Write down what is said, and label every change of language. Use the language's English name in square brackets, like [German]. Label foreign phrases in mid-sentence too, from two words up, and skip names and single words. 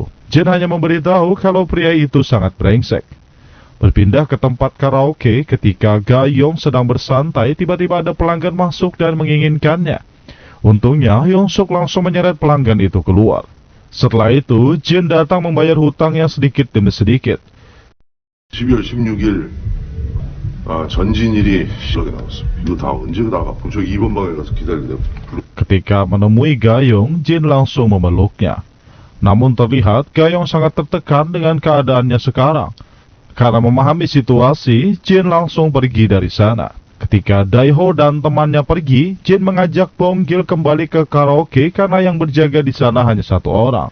[Indonesian] Jin hanya memberitahu kalau pria itu sangat brengsek. Berpindah ke tempat karaoke ketika Gayong sedang bersantai, tiba-tiba ada pelanggan masuk dan menginginkannya. Untungnya, Hyung-suk langsung menyeret pelanggan itu keluar. Setelah itu, Jin datang membayar hutangnya sedikit demi sedikit. [Korean] 12월 16일 전진일이 연락이 나왔어. 이거 다 언제 나가? 저 2번 방에 가서 기다리려고. [Indonesian] Ketika menemui Gayong, Jin langsung memeluknya. Namun terlihat Gayong sangat tertekan dengan keadaannya sekarang. Karena memahami situasi, Jin langsung pergi dari sana. Ketika Daeho dan temannya pergi, Jin mengajak Bonggil kembali ke karaoke karena yang berjaga di sana hanya satu orang.